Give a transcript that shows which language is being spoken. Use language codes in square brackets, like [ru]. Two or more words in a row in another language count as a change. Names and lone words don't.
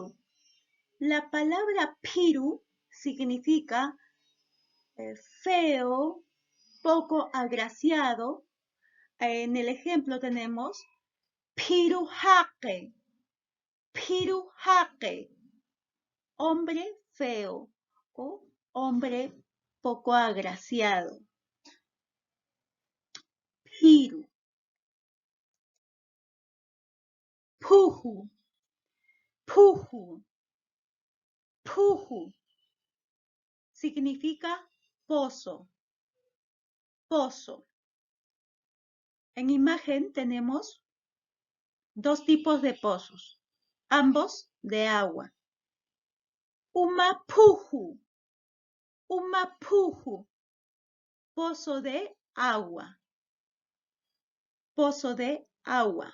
[es] La palabra piru significa feo, poco agraciado. En el ejemplo tenemos pirujaque, pirujaque, hombre feo o hombre poco agraciado. [ay] Piru, puju, puju, puju. [es] Significa pozo, pozo. En imagen tenemos dos tipos de pozos, ambos de agua. [ay] Umapuju, umapuju, [es] pozo de agua, pozo de agua.